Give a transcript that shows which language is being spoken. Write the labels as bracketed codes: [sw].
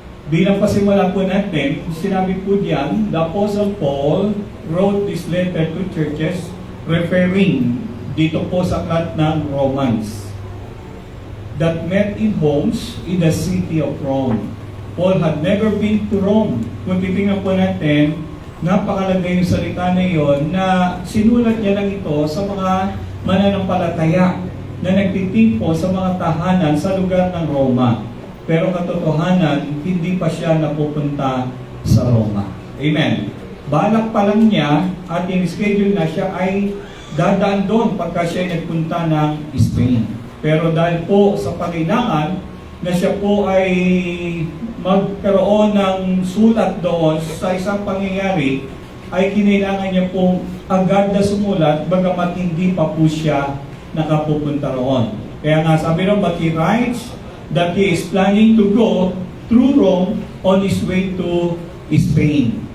[tl] Bilang pasimula po natin, sinabi po diyan, [en] the Apostle Paul wrote this letter to churches referring [tl] dito po sa aklat ng [en] Romans that met in homes in the city of Rome. Paul had never been to Rome. [tl] Kung titingnan po natin, napakalagay yung salita na iyon na sinulat niya lang ito sa mga mananampalataya na nagtitimpo sa mga tahanan sa lugar ng Roma. Pero katotohanan, hindi pa siya napupunta sa Roma. Amen. Balak pa lang niya at in-schedule na siya ay dadaan doon pagka siya nagpunta ng Spain. Pero dahil po sa pangailangan na siya po ay magkaroon ng sulat doon sa isang pangyayari, ay kinailangan niya pong agad na sumulat bagamat hindi pa po siya nakapupunta roon. Kaya nga sabi ron, [en] but he writes that he is planning to go through Rome on his way to Spain.